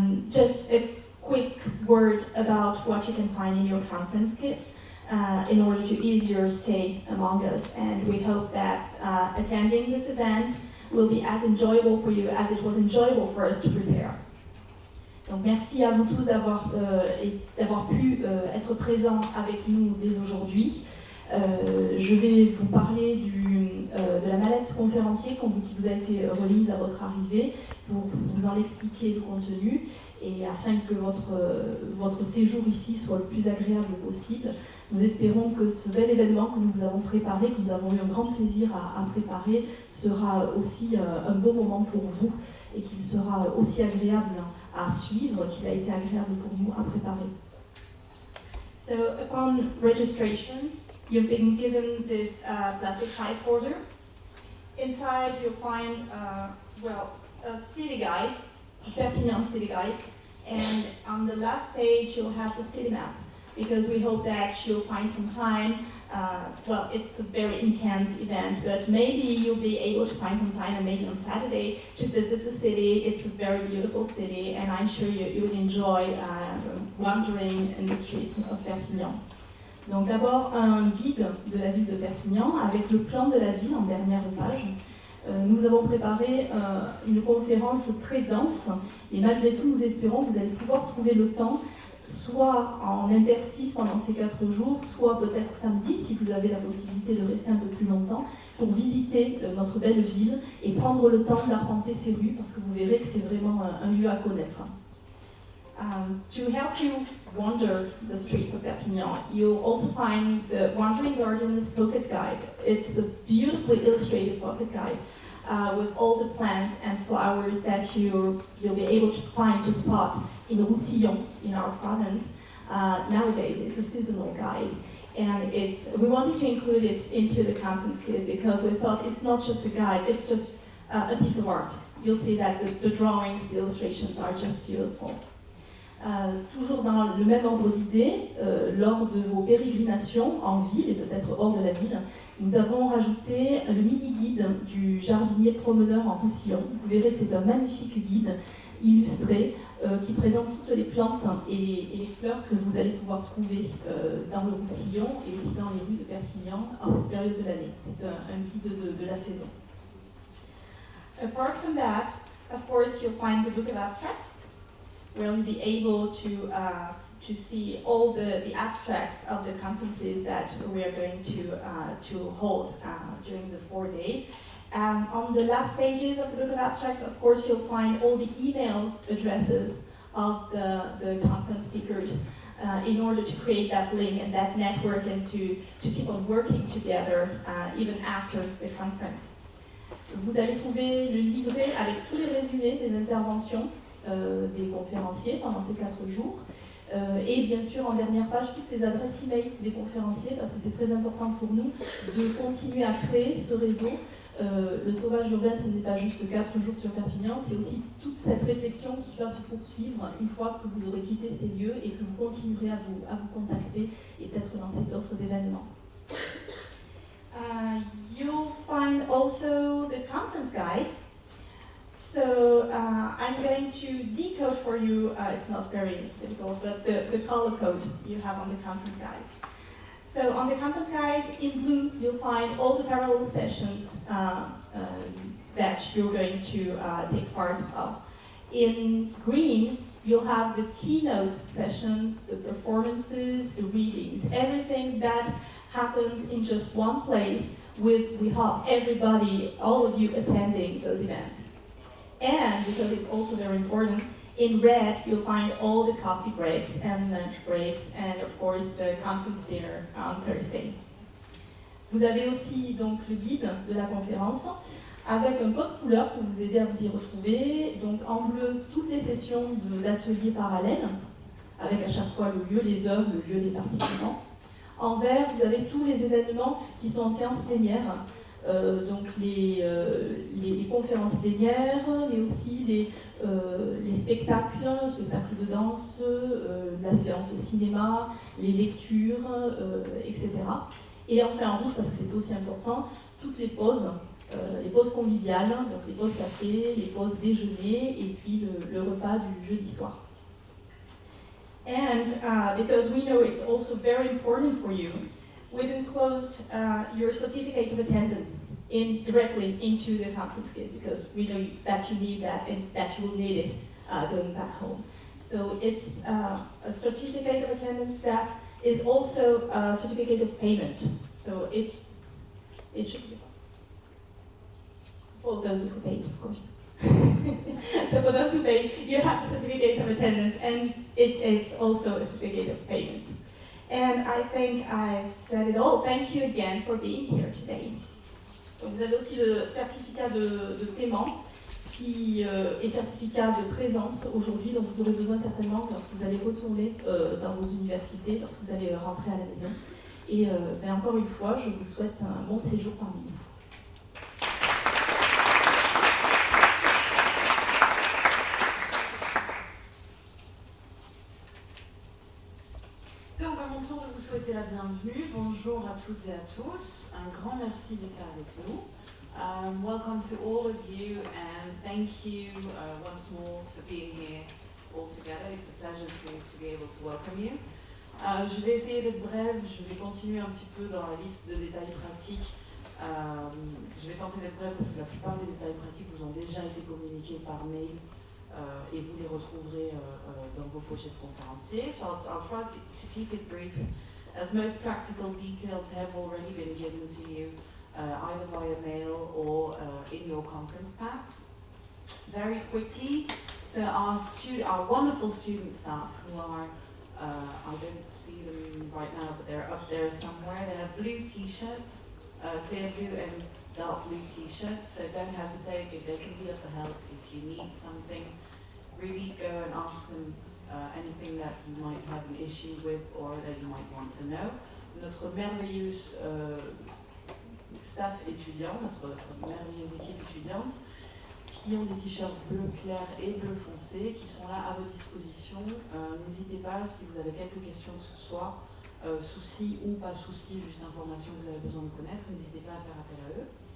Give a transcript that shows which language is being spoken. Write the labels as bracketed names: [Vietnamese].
[English] Just a quick word about what you can find in your conference kit in order to ease your stay among us, and we hope that attending this event will be as enjoyable for you as it was enjoyable for us to prepare. [French] Donc merci à vous tous d'avoir pu être présents avec nous dès aujourd'hui. Je vais vous parler de la mallette conférencier qui vous a été remise à votre arrivée pour vous en expliquer le contenu et afin que votre séjour ici soit le plus agréable possible. Nous espérons que ce bel événement que nous vous avons préparé, que nous avons eu un grand plaisir à préparer, sera aussi un beau moment pour vous et qu'il sera aussi agréable à suivre qu'il a été agréable pour nous à préparer. [English] So upon registration, you've been given this plastic type folder. Inside you'll find a city guide, Perpignan City Guide, and on the last page you'll have the city map, because we hope that you'll find some time. It's a very intense event, but maybe you'll be able to find some time, and maybe on Saturday, to visit the city. It's a very beautiful city, and I'm sure you will enjoy wandering in the streets of Perpignan. [French] Donc d'abord un guide de la ville de Perpignan avec le plan de la ville en dernière page. Nous avons préparé une conférence très dense et malgré tout nous espérons que vous allez pouvoir trouver le temps soit en interstice pendant ces 4 jours, soit peut-être samedi si vous avez la possibilité de rester un peu plus longtemps pour visiter notre belle ville et prendre le temps d'arpenter ses rues parce que vous verrez que c'est vraiment un lieu à connaître. [English] To help you wander the streets of Perpignan, you'll also find the Wandering Gardens Pocket Guide. It's a beautifully illustrated pocket guide with all the plants and flowers that you'll be able to find to spot in Roussillon, in our province. Nowadays, it's a seasonal guide, and we wanted to include it into the conference kit because we thought it's not just a guide, it's just a piece of art. You'll see that the drawings, the illustrations are just beautiful. [French] Toujours dans le même ordre d'idée, lors de vos pérégrinations en ville et peut-être hors de la ville, nous avons rajouté le mini-guide du jardinier promeneur en Roussillon. Vous verrez que c'est un magnifique guide illustré qui présente toutes les plantes et les fleurs que vous allez pouvoir trouver dans le Roussillon et aussi dans les rues de Perpignan en cette période de l'année. C'est un guide de la saison. [English] Apart from that, of course, you'll find the book of abstracts, where you'll be able to see all the abstracts of the conferences that we are going to hold during the 4 days. On the last pages of the book of abstracts, of course, you'll find all the email addresses of the conference speakers in order to create that link and that network and to keep on working together even after the conference. [French] Vous allez trouver le livret avec tous les résumés des interventions des conférenciers pendant ces 4 jours. Et bien sûr, en dernière page, toutes les adresses e-mail des conférenciers, parce que c'est très important pour nous de continuer à créer ce réseau. Le sauvage urbain, ce n'est pas juste 4 jours sur Perpignan, c'est aussi toute cette réflexion qui va se poursuivre une fois que vous aurez quitté ces lieux et que vous continuerez à vous contacter et peut-être lancer d'autres événements. [English] You'll find also the conference guide. So I'm going to decode for you, it's not very difficult, but the color code you have on the conference guide. So on the conference guide, in blue, you'll find all the parallel sessions that you're going to take part of. In green, you'll have the keynote sessions, the performances, the readings, everything that happens in just one place with, we hope, everybody, all of you attending those events. And, because it's also very important, in red you'll find all the coffee breaks and lunch breaks and of course the conference dinner on Thursday. [French] Vous avez aussi donc le guide de la conférence avec un code couleur pour vous aider à vous y retrouver. Donc en bleu, toutes les sessions d'ateliers parallèles, avec à chaque fois le lieu, les heures, le lieu des participants. En vert, vous avez tous les événements qui sont en séance plénière, donc les conférences plénières, mais aussi les spectacles de danse, la séance de cinéma, les lectures, etc. Et enfin en rouge, parce que c'est aussi important, toutes les pauses conviviales, donc les pauses café, les pauses déjeuner et puis le repas du jeudi soir. [English] And because we know it's also very important for you, we've enclosed your certificate of attendance directly into the conference kit, because we know that you need that and that you will need it going back home. So it's a certificate of attendance that is also a certificate of payment. So it should be for those who paid, of course. So for those who pay, you have the certificate of attendance, and it's also a certificate of payment. And I think I've said it all. Thank you again for being here today. [French] Donc vous avez aussi le certificat de paiement qui est certificat de présence aujourd'hui, dont vous aurez besoin certainement lorsque vous allez retourner dans vos universités, lorsque vous allez rentrer à la maison. Et encore une fois, je vous souhaite un bon séjour parmi nous. Donc à mon tour de vous souhaiter la bienvenue. Bonjour à toutes et à tous. Un grand merci d'être là avec nous. [English] Welcome to all of you and thank you once more for being here all together. It's a pleasure to be able to welcome you. [French] Je vais essayer d'être brève, je vais continuer un petit peu dans la liste de détails pratiques. Je vais tenter d'être brève parce que la plupart des détails pratiques vous ont déjà été communiqués par mail et vous les retrouverez dans vos pochettes conférenciers. [English] So I'll try to keep it brief, as most practical details have already been given to you either via mail or in your conference packs. Very quickly, so our wonderful student staff who are, I don't see them right now, but they're up there somewhere. They have blue t-shirts, clear blue and dark blue t-shirts, so don't hesitate, if they can be of help, if you need something, really go and ask them anything that you might have an issue with or that you might want to know. [French] Notre merveilleuse staff étudiant, notre merveilleuse équipe étudiante, qui ont des t-shirts bleu clair et bleu foncé, qui sont là à votre disposition. N'hésitez pas, si vous avez quelques questions que ce soit, soucis ou pas soucis, juste informations que vous avez besoin de connaître, n'hésitez pas à faire appel à eux.